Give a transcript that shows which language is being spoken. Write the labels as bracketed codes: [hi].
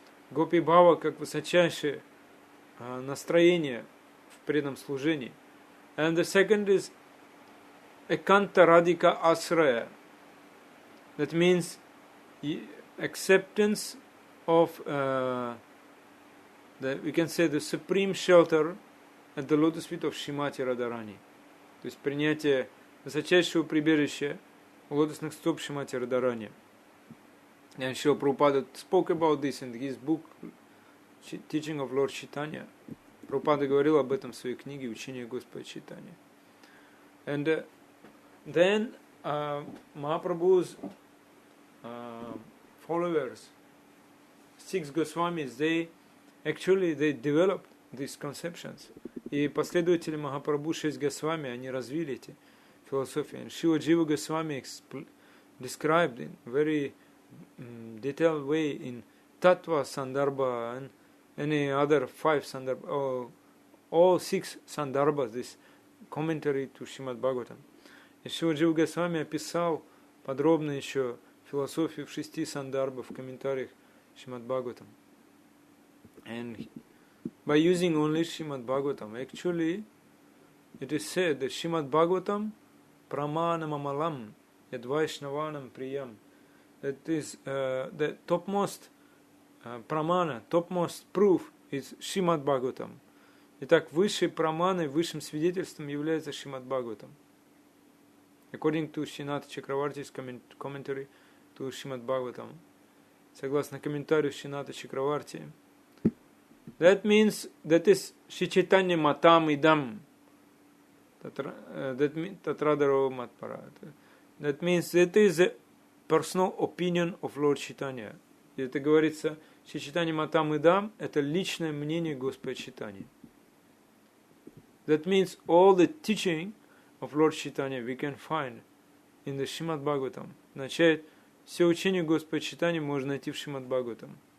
[ru] Gopi Bhava как высочайшее настроение в преданном служении. [en] And the second is Ekanta Radhika Asraya. That means acceptance of we can say the supreme shelter at the lotus feet of Shrimati Radharani. [ru] То есть принятие высочайшего прибежища у лотосных стоп Шримати Радharani. [en] And Srila Prabhupada spoke about this in his book Teaching of Lord Chaitanya. [ru] Прабхупада говорил об этом в своей книге Учение Господа Чайтаньи. [en] And then Mahaprabhu's followers, 6 Goswamis, they developed these conceptions. [ru] И последователи Махапрабху 6 Госвами, они развили эти философии. [en] And Shila Jiva Goswami described in very detailed way in Tattva Sandarbha and any other 5 Sandarbha, all 6 Sandarbhas, this commentary to Srimad Bhagavatam. [ru] И Шила Джива Госвами описал подробно еще философию в 6 Сандарбах в комментариях Srimad Bhagavatam. [en] And by using only Srimad Bhagavatam, actually it is said that [sa] Srimad Bhagavatam pramanam amalam yad vaishnavanam priyam. [en] That is the topmost pramana, topmost proof is Srimad Bhagavatam. [ru] Итак, высшей праманой, высшим свидетельством является Шримад Бхагаватам. [en] According to Srinata Chakravarti's commentary to Srimad Bhagavatam, [ru] согласно комментарию Сринаты Чакраварти, [en] that means that is [sa] Shri Chaitanya matam idam, tatradarava matpara. [en] That means that is the personal opinion of Lord Chaitanya. [ru] И это говорится, [sa] Shri Chaitanya matam idam, [ru] это личное мнение Господа Chaitanya. [en] That means all the teaching of Lord Chaitanya we can find in the Srimad Bhagavatam. [ru] Означает, все учение Господа Chaitanya можно найти в Srimad Bhagavatam.